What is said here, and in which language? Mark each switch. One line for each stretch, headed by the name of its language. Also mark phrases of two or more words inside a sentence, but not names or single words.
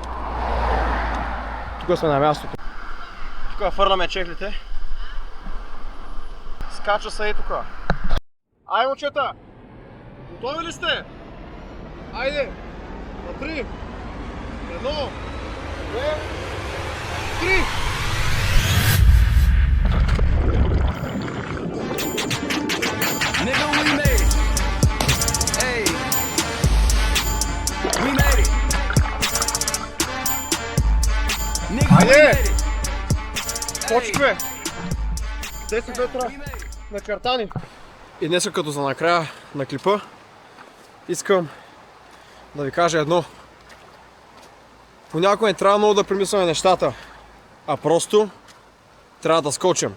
Bulgarian: Тук сме на мястото. Тук фърляме чехлите. Скача се и тук. Ай, момчета! Готови ли сте? Айде! На 3! 1! 2! 3!
English: Nigga, we made it. Hey, we made it. Nigga, we
Bulgarian: Айде!
English: made it.
Bulgarian: Почваме! 10 метра начертани. И днес като за накрая на клипа искам да ви кажа едно. Понякога не трябва много да премисляме нещата, а просто трябва да скочим.